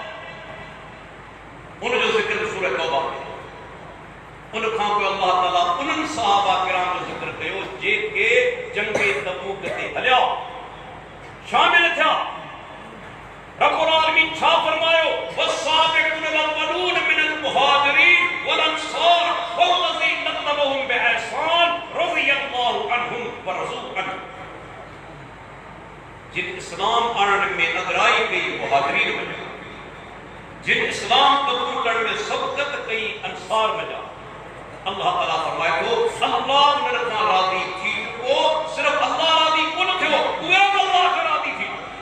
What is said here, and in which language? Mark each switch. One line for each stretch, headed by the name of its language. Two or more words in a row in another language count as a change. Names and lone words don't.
Sindhi: उन जो ज़िक्र सूरह तौबा में। उन खां पोइ अल्लाह ताला उन्हनि सहाबा किराम जो ज़िक्र कयो जेके जंग तबूक ते हलिया, शामिल थिया। रब्बुल आलमीन छा फरमायो,
Arabic: والسابقون الأولون من المهاجرين والأنصار والذين اتبعوهم بإحسان رضي الله عنهم ورضوا عنه.
Sindhi: जिन इस्लाम आणण में अगराई कई मुहाजिरीन वञा, जिन इस्लाम कबूल करण में सबक़त कई अंसार वञा। अल्लाह ताला फरमाए थो अल्लाह उन्हनि खां राज़ी थी चुको। सिर्फ़ अल्लाह राज़ी कोन थियो, उहे बि अल्लाह खां राज़ी थी।